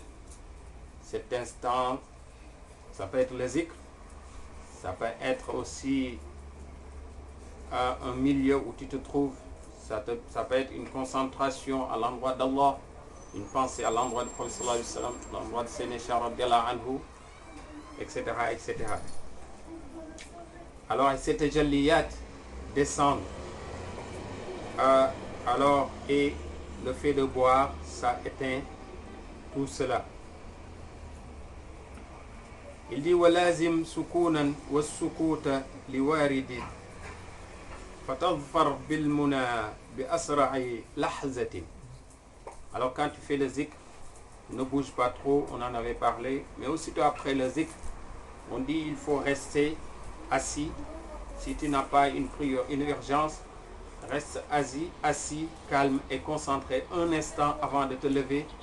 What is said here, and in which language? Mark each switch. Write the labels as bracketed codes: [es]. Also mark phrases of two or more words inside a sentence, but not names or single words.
[fr] Cet instant, ça peut être le zikr, ça peut être aussi un milieu où tu te trouves, ça peut être une concentration à l'endroit d'Allah, une pensée à l'endroit du Prophète [ar] صلى الله عليه وسلم, [fr] à l'endroit de Sayyidina Cheikh [ar] رضي الله عنه, [fr] etc., etc. Alors ces tajalliyat descendent, alors, et le fait de boire, ça éteint tout cela. Il dit [ar] والزم سكونا والسكوت لوارد فتظفر بالمنى بأسرع لحظة. [fr] Alors quand tu fais le zikr, ne bouge pas trop, on en avait parlé, mais aussitôt après le zikr, on dit il faut rester assis. Si tu n'as pas une urgence, reste assis, calme et concentré un instant avant de te lever.